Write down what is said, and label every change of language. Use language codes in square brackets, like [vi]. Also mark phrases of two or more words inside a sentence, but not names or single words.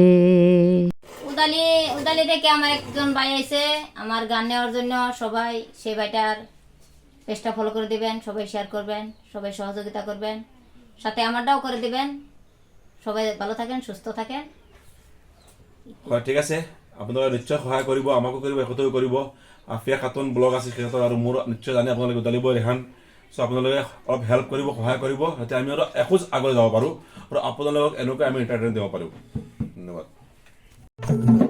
[bn] উদালি থেকে আমার একজন ভাই আইছে আমার গান নেওয়ার জন্য। সবাই সেই ভাইটার পেজটা ফলো করে দিবেন, সবাই শেয়ার করবেন, সবাই সহযোগিতা করবেন, সাথে আমারটাও করে দিবেন। সবাই ভালো থাকেন, সুস্থ থাকেন। [as] ঠিক আছে, আপোনালোকে নিশ্চয় সহায় কৰিব, আমাকো কৰিব, একতাও কৰিব। আফিয়া খাতুন ব্লগ আছে সিহঁতৰ, আৰু মোৰ নিশ্চয় জানে আপোনালোকে উদালিব ৰেহান। চ' আপোনালোকে অলপ হেল্প কৰিব, সহায় কৰিব, যাতে আমি আৰু এখোজ আগলৈ যাব পাৰোঁ আৰু আপোনালোকক এনেকৈ আমি এণ্টাৰটেইন দিব পাৰোঁ। ধন্যবাদ।